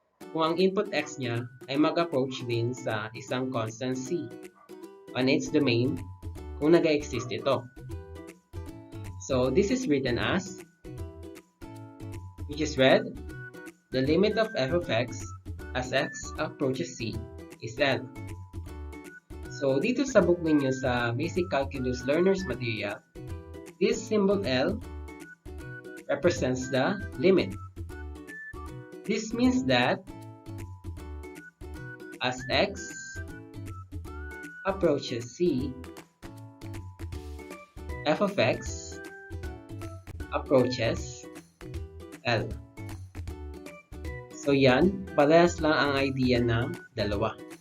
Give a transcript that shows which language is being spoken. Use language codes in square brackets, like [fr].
[tl] kung ang input x niya ay mag-approach din sa isang constant c [en] on its domain [tl] kung nag-exist ito. [en] So this is written as, which is read, the limit of f of x as x approaches c is L. So [tl] dito sa book ninyo sa [en] Basic Calculus Learners Material, this symbol L represents the limit. This means that as x approaches c, f of x approaches L. [tl] So yan, parehas lang ang idea ng dalawa.